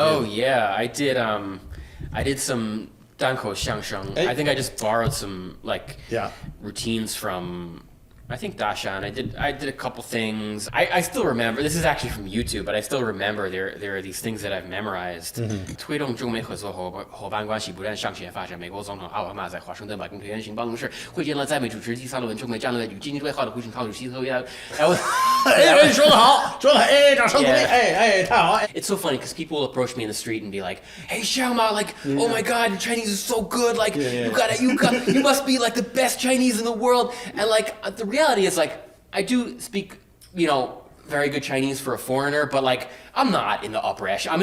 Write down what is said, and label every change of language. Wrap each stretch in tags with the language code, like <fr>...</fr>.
<en>Oh yeah, I did some 单口相声. I think I just borrowed some routines from, I think Dashan. I did a couple things. I still remember. This is actually from YouTube, but I still remember there are these things that I've memorized.</en> <zh>推动中美合作伙伴关系不断向前发展。美国总统奥巴马在华盛顿白宫推荐行办公室会见了在美主持第三轮中美战略与经济对话的胡锦涛主席和哎，说得好，说得哎，掌声鼓励，哎，太好。</zh> <en>It's so funny because people will approach me in the street and be like, "Hey, Xiaoma, like, oh my God, your Chinese is so good. Like, you must be like the best Chinese in the world." And like the reality is like I do speak, very good Chinese for a foreigner, but like I'm not in the upper echelon.</en>